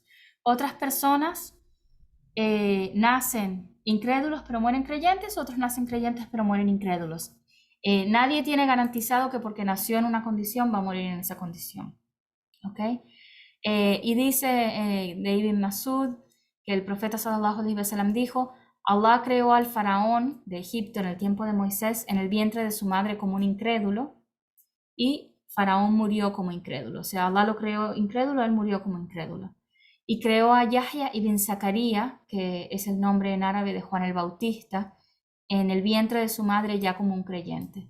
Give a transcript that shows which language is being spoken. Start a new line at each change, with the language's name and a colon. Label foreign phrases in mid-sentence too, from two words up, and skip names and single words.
Spanish: Otras personas nacen incrédulos pero mueren creyentes, otros nacen creyentes pero mueren incrédulos. Nadie tiene garantizado que porque nació en una condición va a morir en esa condición. ¿Okay? Y dice Ibn Masud que el profeta
Arabic: صلى الله عليه وسلم
Spanish: dijo: Allah creó al faraón de Egipto en el tiempo de Moisés en el vientre de su madre como un incrédulo, y faraón murió como incrédulo. O sea, Allah lo creó incrédulo, él murió como incrédulo. Y creó a Yahya ibn Zakaria, que es el nombre en árabe de Juan el Bautista, en el vientre de su madre ya como un creyente.